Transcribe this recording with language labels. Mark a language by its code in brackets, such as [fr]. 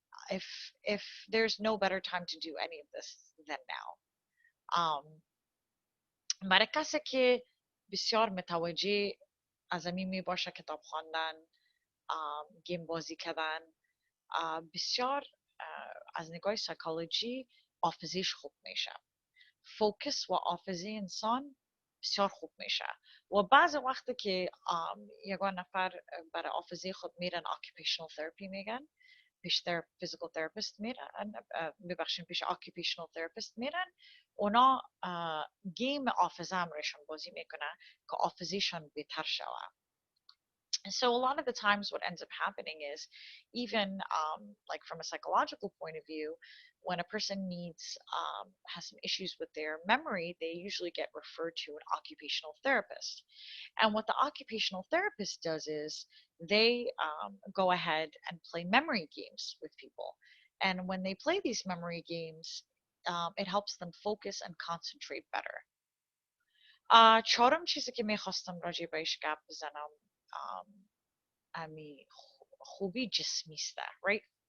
[en] If there's no better time to do any of this than now. [fa] برای کسی که بسیار متوجه از همین می باشه کتاب خواندن، گیم بازی کردن. بسیار از نگاه سایکولوژی حافظیش خوب میشه، فوکس و حافظه انسان بسیار خوب میشه. و بعض وقتی که یگان نفر برای حافظه خود میرن [en] occupational therapy [fa] میگن، پیش [en] physical therapist [fa] میرن، ببخشید پیش [en] occupational therapist [fa] میرن، اونا گیم حافظه هم روشون بازی میکنن که حافظهشان بهتر شود. [en] And so a lot of the times what ends up happening is, even like from a psychological point of view, when a person has some issues with their memory, they usually get referred to an occupational therapist. And what the occupational therapist does is they go ahead and play memory games with people. And when they play these memory games, it helps them focus and concentrate better. [fa] چهارم چیزی که میخواستم راجع بهش گپ بزنم امی خوبی جسمی است, right?